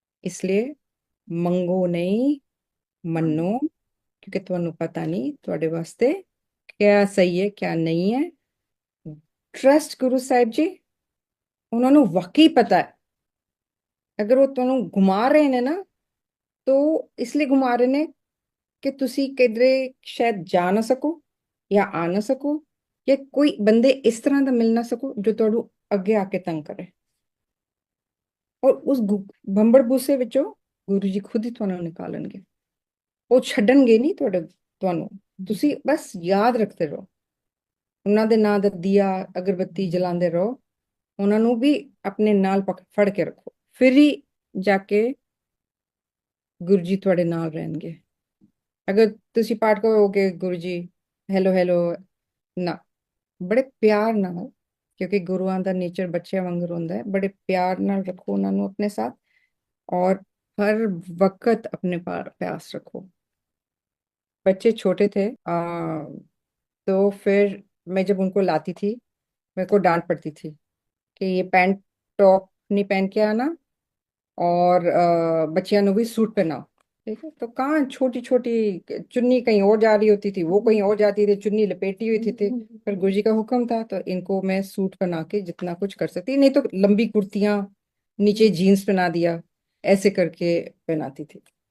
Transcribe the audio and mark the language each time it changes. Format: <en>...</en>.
<hi>इसलिए मंगो नहीं, मन्नो, क्योंकि ਤੁਹਾਨੂੰ पता नहीं ਤੁਹਾਡੇ वास्ते क्या सही है क्या नहीं है। ट्रस्ट गुरु साहिब जी, उन्होंने वाकई पता है। अगर वो ਤੁਹਾਨੂੰ घुमा रहे ने ना, तो इसलिए घुमा रहे ने कि तुसी किधरे शायद जा ना सको या आ ना सको,</hi> <pa>ਕਿ ਕੋਈ ਬੰਦੇ ਇਸ ਤਰ੍ਹਾਂ ਦਾ ਮਿਲ ਨਾ ਸਕੋ ਜੋ ਤੁਹਾਨੂੰ ਅੱਗੇ ਆ ਕੇ ਤੰਗ ਕਰੇ। ਔਰ ਉਸ ਬੰਬੜ ਬੂਸੇ ਵਿੱਚੋਂ ਗੁਰੂ ਜੀ ਖੁਦ ਹੀ ਤੁਹਾਨੂੰ ਨਿਕਾਲਣਗੇ। ਉਹ ਛੱਡਣਗੇ ਨਹੀਂ ਤੁਹਾਨੂੰ। ਤੁਸੀਂ ਬਸ ਯਾਦ ਰੱਖਦੇ ਰਹੋ, ਉਹਨਾਂ ਦੇ ਨਾਂ ਦਾ ਦੀਆ ਅਗਰਬੱਤੀ ਜਲਾਉਂਦੇ ਰਹੋ, ਉਹਨਾਂ ਨੂੰ ਵੀ ਆਪਣੇ ਨਾਲ ਫੜ ਕੇ ਰੱਖੋ, ਫਿਰ ਹੀ ਜਾ ਕੇ ਗੁਰੂ ਜੀ ਤੁਹਾਡੇ ਨਾਲ ਰਹਿਣਗੇ। ਅਗਰ ਤੁਸੀਂ ਪਾਠ ਕਰੋਗੇ ਗੁਰੂ ਜੀ ਹੈਲੋ ਹੈਲੋ ਨਾ, ਬੜੇ ਪਿਆਰ ਨਾਲ, ਕਿਉਂਕਿ ਗੁਰੂਆਂ ਦਾ ਨੇਚਰ ਬੱਚਿਆਂ ਵਾਂਗਰ ਹੁੰਦਾ ਹੈ, ਬੜੇ ਪਿਆਰ ਨਾਲ ਰੱਖੋ ਉਹਨਾਂ ਨੂੰ</pa> <hi>अपने साथ, और हर वक्त अपने पास रखो। बच्चे छोटे थे तो फिर मैं जब उनको लाती थी मेरे को डांट पड़ती थी कि ये पैंट टॉप नहीं पहन के आना, और बच्चियां ने भी सूट पहनाओ। ठीक है, तो कहाँ छोटी छोटी चुन्नी कहीं और जा रही होती थी, वो कहीं और जाती थी, चुन्नी लपेटी हुई थी पर गुरुजी का हुक्म था तो इनको मैं सूट पहना के जितना कुछ कर सकती, नहीं तो लंबी कुर्तियां नीचे जीन्स पहना दिया, ऐसे करके पहनाती थी।</hi>